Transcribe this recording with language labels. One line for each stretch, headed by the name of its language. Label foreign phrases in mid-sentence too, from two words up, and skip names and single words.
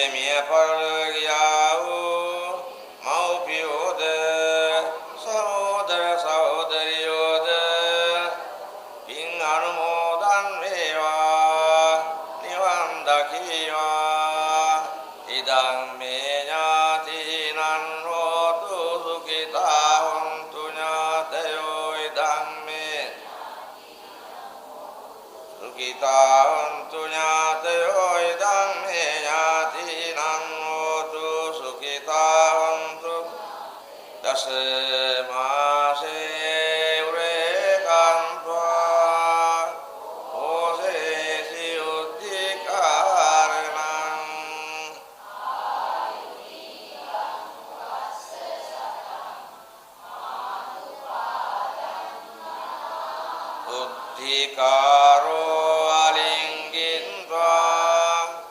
Sinhala: මිය පරලෝකියා වූ මව්පියෝද සහෝදර සහෝදරියෝද පින් අනුමෝදන් වේවා නිවන් දකීවා
Pali: ඉදං මේ ඥාතිනං හෝතු සුඛිතා හොන්තු ඥාතයෝ ඉදං මේ සුඛිතා හොන්තු ඥාතයෝ ඉදං මේ ඥාතිනං හෝතු සුඛිතා හොන්තු
Sinhala: දස මාසේ උරේකන්වා ඕසේසි උද්ධිකාරණං උද්ධිකාරෝ අලිංගින්වා